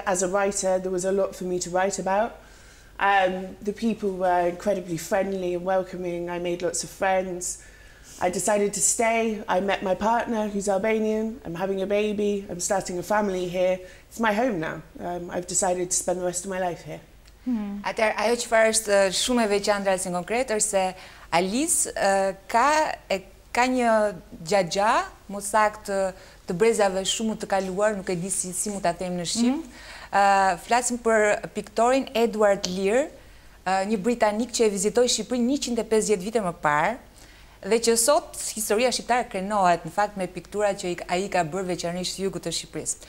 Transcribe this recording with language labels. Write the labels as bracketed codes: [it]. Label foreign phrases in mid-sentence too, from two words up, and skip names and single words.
[en] As a writer, there was a lot for me to write about. The people were incredibly friendly and welcoming. I made lots of friends. I decided to stay. I met my partner, who's Albanian. I'm having a baby. I'm starting a family here. It's my home now. I've decided to spend the rest of my life here. [sq] Atëherë, ajo çfarë është shumë e veçantë në konkret është se Alice ka një gjagja, më saktë të brezave shumë të kaluar, nuk e di si mund ta them në shqip. Flasim për piktorin Edward Lear, një britanik që e vizitoi Shqipërinë 150 vite më parë, dhe që sot historia shqiptare krenohet në fakt me piktura që ai ka bërë veçanërisht jugut të Shqipërisë.